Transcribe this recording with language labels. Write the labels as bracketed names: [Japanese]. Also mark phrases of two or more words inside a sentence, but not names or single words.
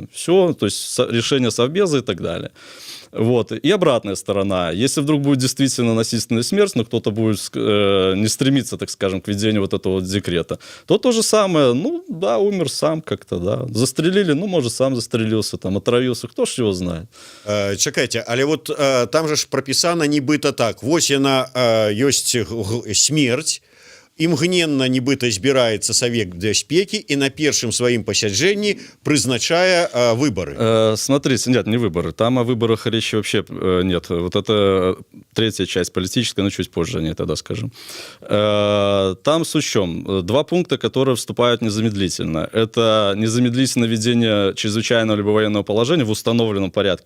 [Russian] Все, то есть решение совбеза и так далее. Вот. И обратная сторона. Если вдруг будет действительно насильственная смерть, но кто-то будет не стремиться, так скажем, к ведению вот этого вот декрета, то же самое. Ну, да, умер сам как-то, да. Застрелили, ну, может, сам застрелился, там, отравился, кто ж его знает. [Belarusian] Чакайте, але вот [Russian] там же ж прописано [Belarusian] нібыта так. Вось яна ёсць смерть, імгненна нібыта збіраецца Савет бяспекі і на першым сваім пасяджэнні прызначае выборы. [Russian] Смотрите, нет, не выборы. Там о выборах речи вообще нет. Вот это третья часть политическая, но чуть позже о ней тогда скажем. Там суть в чем? Два пункта, которые вступают незамедлительно. Это незамедлительное введение чрезвычайного либо военного положения в установленном порядке.